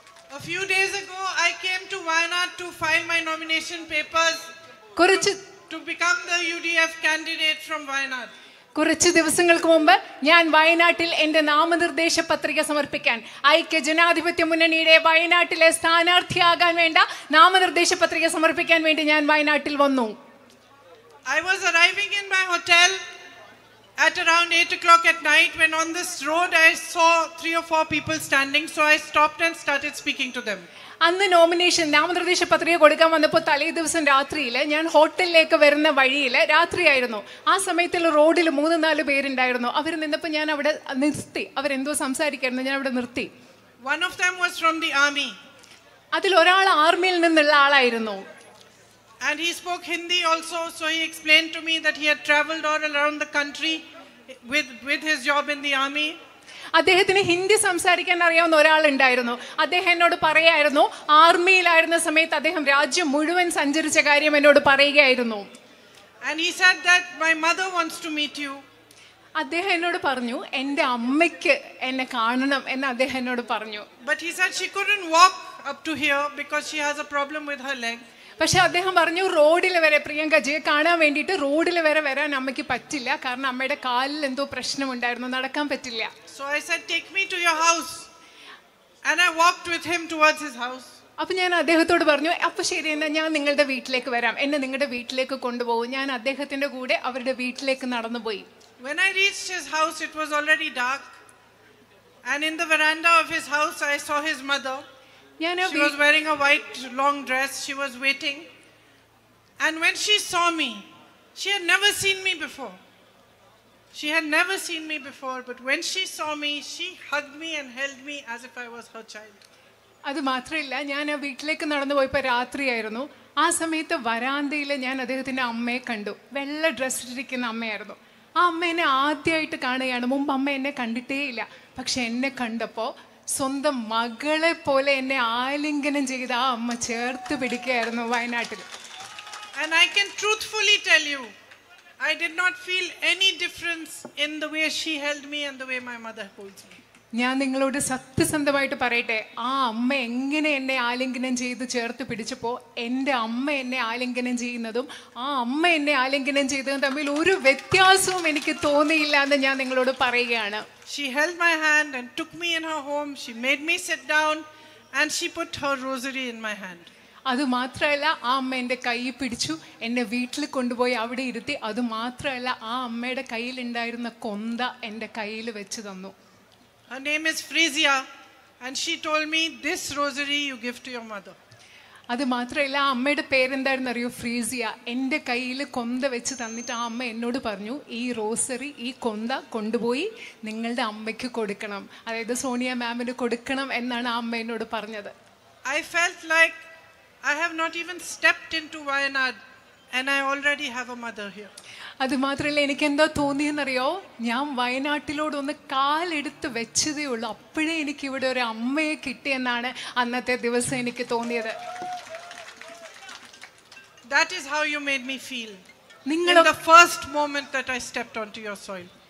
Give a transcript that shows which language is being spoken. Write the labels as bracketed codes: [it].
[en] A few days ago, I came to Wayanad to file my nomination papers to become the UDF candidate from Wayanad. [ml] കുറച്ച് ദിവസങ്ങൾക്ക് മുമ്പ് ഞാൻ വയനാട്ടിൽ എൻ്റെ നാമനിർദ്ദേശ പത്രിക സമർപ്പിക്കാൻ ഐക്യ ജനാധിപത്യ മുന്നണിയുടെ വയനാട്ടിലെ സ്ഥാനാർത്ഥിയാകാൻ വേണ്ട നാമനിർദ്ദേശ പത്രിക സമർപ്പിക്കാൻ വേണ്ടി ഞാൻ വയനാട്ടിൽ വന്നു. [en] I was arriving in my hotel at around 8 o'clock at night when on this road I saw 3 or 4 people standing, so I stopped and started speaking to them. [ml] അന്ന് നോമിനേഷൻ നാമനിർദ്ദേശ പത്രിക കൊടുക്കാൻ വന്നപ്പോൾ തലേ ദിവസം രാത്രിയിൽ ഞാൻ ഹോട്ടലിലേക്ക് വരുന്ന വഴിയിൽ രാത്രിയായിരുന്നു. ആ സമയത്തുള്ള റോഡിൽ 3-4 പേരുണ്ടായിരുന്നു. അവർ നിന്നപ്പോൾ ഞാൻ അവിടെ നിർത്തി. അവരെന്തോ സംസാരിക്കായിരുന്നു, ഞാൻ അവിടെ നിർത്തി. [en] One of them was from the army. [ml] അതിൽ ഒരാൾ ആർമിയിൽ നിന്നുള്ള ആളായിരുന്നു. [en] And he spoke Hindi also, so he explained to me that he had traveled all around the country with his job in the army. [ml] അദ്ദേഹത്തിന് ഹിന്ദി സംസാരിക്കാൻ അറിയാവുന്ന ഒരാളുണ്ടായിരുന്നു. അദ്ദേഹം എന്നോട് പറയായിരുന്നു, ആർമിയിലായിരുന്ന സമയത്ത് അദ്ദേഹം രാജ്യം മുഴുവൻ സഞ്ചരിച്ച കാര്യം എന്നോട് പറയുകയായിരുന്നു. [en] And he said that my mother wants to meet you. [ml] അദ്ദേഹം എന്നോട് പറഞ്ഞു, എൻ്റെ അമ്മയ്ക്ക് എന്നെ കാണണം എന്ന് അദ്ദേഹം എന്നോട് പറഞ്ഞു. [en] But he said she couldn't walk up to here because she has a problem with her leg. [ml] പക്ഷെ അദ്ദേഹം പറഞ്ഞു, റോഡിൽ വരെ പ്രിയങ്കജിയെ കാണാൻ വേണ്ടിയിട്ട് റോഡിൽ വരെ വരാൻ അമ്മയ്ക്ക് പറ്റില്ല, കാരണം അമ്മയുടെ കാലിൽ എന്തോ പ്രശ്നമുണ്ടായിരുന്നു, നടക്കാൻ പറ്റില്ല. [en] So I said, take me to your house. And I walked with him towards his house. [ml] അപ്പോൾ ഞാൻ അദ്ദേഹത്തോട് പറഞ്ഞു, അപ്പോൾ ശരി, എന്നാൽ ഞാൻ നിങ്ങളുടെ വീട്ടിലേക്ക് വരാം, എന്നെ നിങ്ങളുടെ വീട്ടിലേക്ക് കൊണ്ടുപോകും. ഞാൻ അദ്ദേഹത്തിൻ്റെ കൂടെ അവരുടെ വീട്ടിലേക്ക് നടന്നുപോയി. [en] When I reached his house, it was already dark. And in the veranda of his house, I saw his mother. She was wearing a white long dress. She was waiting. And when she saw me, she had never seen me before. She had never seen me before, but when she saw me, she hugged me and held me as if I was her child. [ml] അത് മാത്രമല്ല, ഞാൻ ആ വീട്ടിലേക്ക് നടന്നു പോയപ്പോൾ രാത്രിയായിരുന്നു. ആ സമയത്ത് വരാന്തയിൽ ഞാൻ അദ്ദേഹത്തിൻ്റെ അമ്മയെ കണ്ടു. വെള്ള ഡ്രസ്സിലിരിക്കുന്ന അമ്മയായിരുന്നു. ആ അമ്മ എന്നെ ആദ്യമായിട്ട് കാണുകയാണ്. മുമ്പ് അമ്മ എന്നെ കണ്ടിട്ടേ ഇല്ല. പക്ഷെ എന്നെ കണ്ടപ്പോൾ സ്വന്തം മകളെ പോലെ എന്നെ ആലിംഗനം ചെയ്ത് ആ അമ്മ ചേർത്ത് പിടിക്കുകയായിരുന്നു വയനാട്ടിൽ. [en] And I can truthfully tell you, I did not feel any difference in the way she held me and the way my mother holds me. [ml] ഞാൻ നിങ്ങളോട് സത്യസന്ധമായിട്ട് പറയട്ടെ, ആ അമ്മ എങ്ങനെ എന്നെ ആലിംഗനം ചെയ്ത് ചേർത്ത് പിടിച്ചപ്പോൾ എൻ്റെ അമ്മ എന്നെ ആലിംഗനം ചെയ്യുന്നതും ആ അമ്മ എന്നെ ആലിംഗനം ചെയ്തതും തമ്മിൽ ഒരു വ്യത്യാസവും എനിക്ക് തോന്നിയില്ല എന്ന് ഞാൻ നിങ്ങളോട് പറയുകയാണ്. [en] She held my hand and took me in her home. She made me sit down and she put her rosary in my hand. [ml] അതുമാത്രമല്ല, ആ അമ്മ എൻ്റെ കൈ പിടിച്ചു എന്നെ വീട്ടിൽ കൊണ്ടുപോയി അവിടെ ഇരുത്തി. അതുമാത്രമല്ല, ആ അമ്മയുടെ കയ്യിലുണ്ടായിരുന്ന കൊന്ത എൻ്റെ കയ്യിൽ വെച്ച് തന്നു. [en] Her name is Frisia and she told me, this rosary you give to your mother. [ml] അത് മാത്രമല്ല, ആ അമ്മയുടെ പേരെന്തായിരുന്നു അറിയോ? ഫ്രീസിയ. എൻ്റെ കയ്യിൽ കൊന്ത വെച്ച് തന്നിട്ട് ആ അമ്മ എന്നോട് പറഞ്ഞു, ഈ റോസറി, ഈ കൊന്ത കൊണ്ടുപോയി നിങ്ങളുടെ അമ്മയ്ക്ക് കൊടുക്കണം, അതായത് സോണിയ മാമിന് കൊടുക്കണം എന്നാണ് ആ അമ്മ എന്നോട് പറഞ്ഞത്. [en] I felt like I have not even stepped into Wayanad and I already have a mother here. [ml] അത് മാത്രമല്ല, എനിക്ക് എന്താ തോന്നിയെന്നറിയോ? ഞാൻ വയനാട്ടിലോടൊന്ന് കാലെടുത്ത് വെച്ചതേ ഉള്ളൂ, അപ്പോഴേ എനിക്ക് ഇവിടെ ഒരു അമ്മയെ കിട്ടിയെന്നാണ് അന്നത്തെ ദിവസം എനിക്ക് തോന്നിയത്. [en] That is how you made me feel in the first moment that I stepped onto your soil.